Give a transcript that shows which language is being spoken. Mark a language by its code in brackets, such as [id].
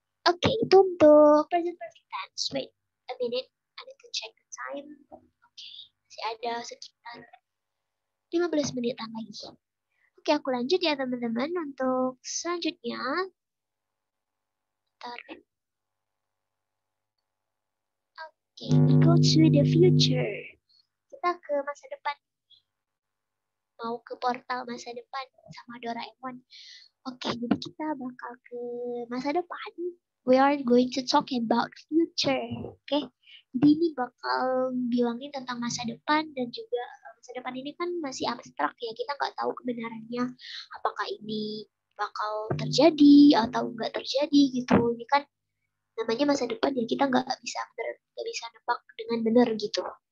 [id] Oke, itu untuk present perfect tense. [en] Wait a minute, I need to check the time. [id] Oke, masih ada sekitar 15 menitan lagi. Oke, aku lanjut ya teman-teman untuk selanjutnya. [en] Oke, we go to the future. [id] Kita ke masa depan. Mau ke portal masa depan sama Doraemon. Oke, jadi kita bakal ke masa depan. [en] We are going to talk about future. [id] Oke, jadi ini bakal bilangin tentang masa depan, dan juga masa depan ini kan masih abstrak ya. Kita nggak tahu kebenarannya. Apakah ini bakal terjadi atau nggak terjadi gitu. Ini kan namanya masa depan ya kita nggak bisa nebak dengan benar gitu.